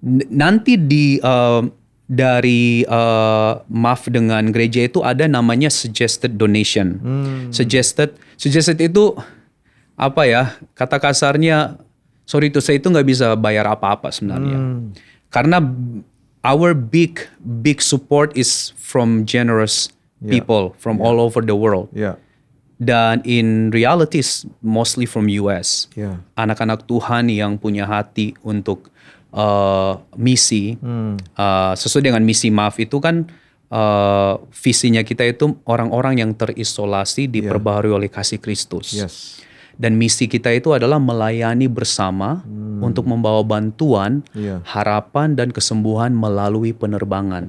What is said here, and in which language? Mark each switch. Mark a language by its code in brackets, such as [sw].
[id] Nanti dari Maaf dengan gereja itu ada namanya suggested donation. Suggested itu apa ya? Kata kasarnya, [en] sorry to say [id] itu nggak bisa bayar apa-apa sebenarnya. Karena [en] our big support is from generous people from all over the world. [id] Iya. Dan [en] in reality is mostly from US. [id] Iya. Anak-anak Tuhan yang punya hati untuk misi, sesuai dengan misi Maaf itu kan visinya kita itu orang-orang yang terisolasi diperbaharui oleh kasih Kristus. [en] Yes. [id] Dan misi kita itu adalah melayani bersama untuk membawa bantuan, harapan dan kesembuhan melalui penerbangan.